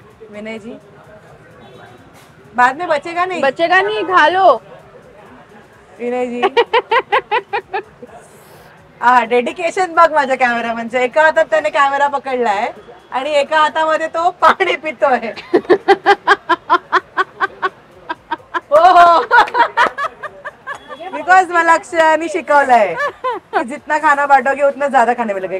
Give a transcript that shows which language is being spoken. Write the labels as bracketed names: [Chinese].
[Hindi] विनय जी बाद में बचेगा नहीं. बचेगा नहीं, खा लो. [Marathi] विनय जी हा डेडिकेशन बघ माझ्या कॅमेरामनचं. एका हातात त्याने कॅमेरा पकडलाय आणि एका हातामध्ये तो पाणी पितोय. हो हो बिकॉज मला अक्षयाने शिकवलंय की [Hindi] जितना खाना बांटोगे उतना ज्यादा खाने में लगे.